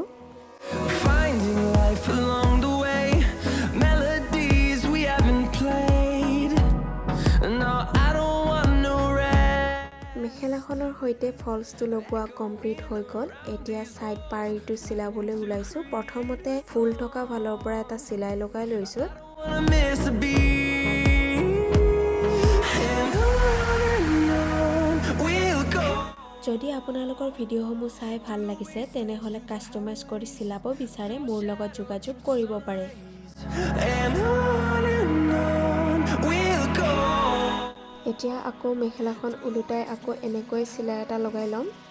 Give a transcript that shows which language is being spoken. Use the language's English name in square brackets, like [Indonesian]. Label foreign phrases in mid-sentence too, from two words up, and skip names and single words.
[English] Finding life along the way, melodies we haven't played. No, I don't want no rest. [Assamese] মেখেলাখনৰ হৈতে ফলছটো লগোৱা কমপ্লিট হৈ গল এতিয়া সাইড পাৰিটো চিলাবলৈ উলাইছো প্ৰথমতে ফুল থকা ফালৰ পৰা এটা চিলাই লগাই লৈছো [English] Wanna miss a beat. [Assamese] যদি আপোনালোকৰ ভিডিঅ'সমূহ চাই ভাল লাগিছে তেনেহলে কাস্টমাইজ কৰি চিলাব বিচাৰে মোৰ লগত যোগাযোগ কৰিব পাৰে এতিয়া আকৌ মেখেলাখন উলুটাই আকৌ এনেকৈ চিলাই এটা লগাই লম